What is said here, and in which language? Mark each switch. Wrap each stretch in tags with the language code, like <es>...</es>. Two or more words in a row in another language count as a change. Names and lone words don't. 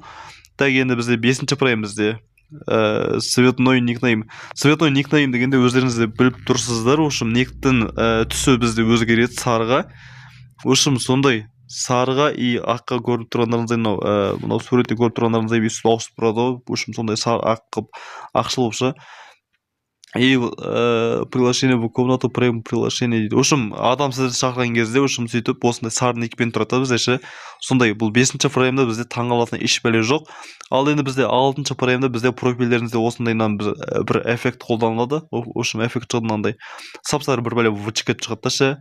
<kk>Так, енді бізде 5-ші Prime бізде.</kk> <ru>Цветной никнейм. Цветной никнейм</ru> <kk>дегенде өздеріңізде біліп тұрсыздар, никтің түсі бізде өзгереді сарыға. Сондай сарыға и аққа көріп тұрғандарыңыздай, мынау суретте көріп тұрғандарыңыздай бүйтіп ауысып тұрады ғой. Сондай ақшыл болса. И приглашение в комнату, прям приглашение дейді. Адам сізді шақырған кезде сөйтіп осындай сары никпен тұрады бізде. Сондай, бұл 5-ші Prime'да бізде таңғалатын еш бәле жоқ. Ал енді бізде 6-ші Prime'да бізде профильдеріңізде осындайнан бір эффект қолданылады. Эффект шығыдынандай сап-сары бір бәле вычекет шығады.</kk>